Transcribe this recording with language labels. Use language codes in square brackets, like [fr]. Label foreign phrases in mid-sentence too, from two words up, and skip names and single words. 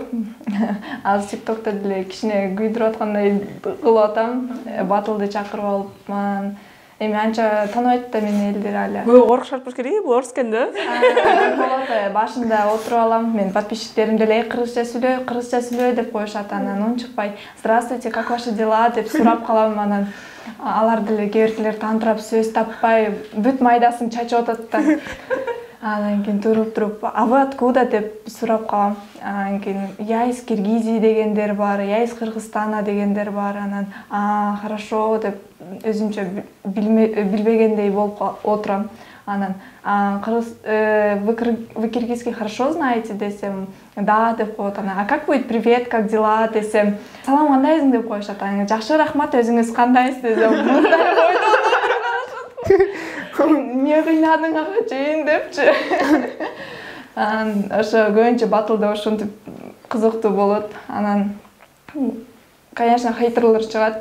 [ky] Азыр ТикТокто деле кичине күйдүрүп аткандай кылып атам. Батылды чакырып алыпман. Эми анча тааныбайт да мени элдер али. Коркушат болуш керек, бул орус экен да. Болот, башында отуруп алам. Мен подписчиктерим деле кыргызча сүйлөй деп коюшат. Анан унчукпай [ru] "Здравствуйте, как ваши дела?" [ky] деп сурап калам. Анан алар деле кээ бирлер тантырап сөз таппай, бүт майдасын чачып атат да. Анан кийин туруп, [ru] "А вы откуда?" [ky] деп сурап калам. Анан кийин [ru] "Я из Киргизии" [ky] дегендер бар, [ru] "Я из Кыргызстана" [ky] дегендер бар. Анан "Хорошо" деп өзүмчө билбегендей болуп отурам. [ru] Анан "Вы киргизский хорошо знаете?" [ky] десем, "Да" деп коет. [ru] Анан "А как будет привет, как дела?" [ky] десем, "Салам, кандайсың?" деп коюшат. Анан "Жакшы, рахмат, өзүңүз кандайсыз?" десем, "Не кыйнадың агачейин" депчи. Анан ошо көбүнчө батылда ошентип кызыктуу болот. Анан конечно хейтерлер чыгат.